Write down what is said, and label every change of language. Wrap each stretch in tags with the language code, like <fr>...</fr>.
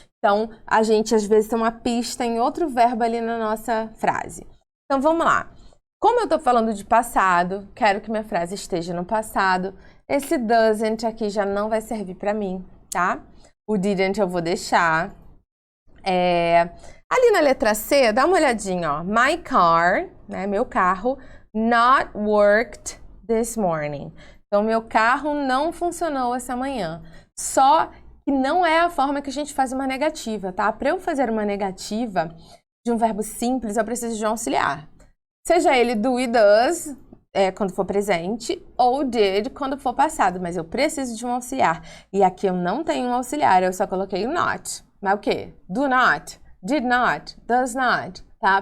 <pt>Então, a gente às vezes tem uma pista em outro verbo ali na nossa frase. Então, vamos lá. Como eu tô falando de passado, quero que minha frase esteja no passado. Esse doesn't aqui já não vai servir para mim, tá? O didn't eu vou deixar. Ali na letra C, dá uma olhadinha, ó.</pt> <en>My car, né,</en> <pt>meu carro,</pt> <en>not worked this morning.</en> <pt>Então, meu carro não funcionou essa manhã. Só que não é a forma que a gente faz uma negativa, tá? Para eu fazer uma negativa de um verbo simples, eu preciso de um auxiliar. Seja ele do e does, quando for presente, ou did, quando for passado. Mas eu preciso de um auxiliar. E aqui eu não tenho um auxiliar, eu só coloquei o not. Mas o quê?</pt> <en>Do not, did not, does not, tá?</en>